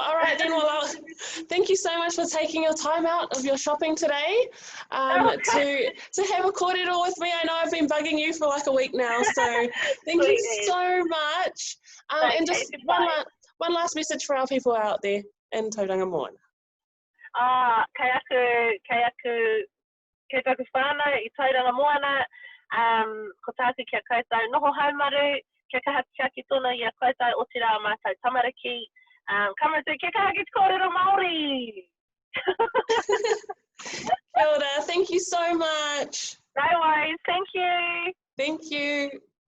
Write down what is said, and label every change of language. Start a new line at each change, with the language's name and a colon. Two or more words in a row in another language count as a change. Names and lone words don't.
English: All right then, well, thank you so much for taking your time out of your shopping today to have a korero with me. I know I've been bugging you for like a week now, so thank you so much. And just one last message for our people out there in Tauranga Moana.
Māori: Kei taku whānau I Tauranga Moana, ko tāku kia koutou noho haumaru, kia kaha kia ki tonu i a koutou o te rā mātou tamariki, kamaratu kia kaha ki te kōrero Māori. Kia ora,
English: thank you so much. No worries, thank you. Thank you.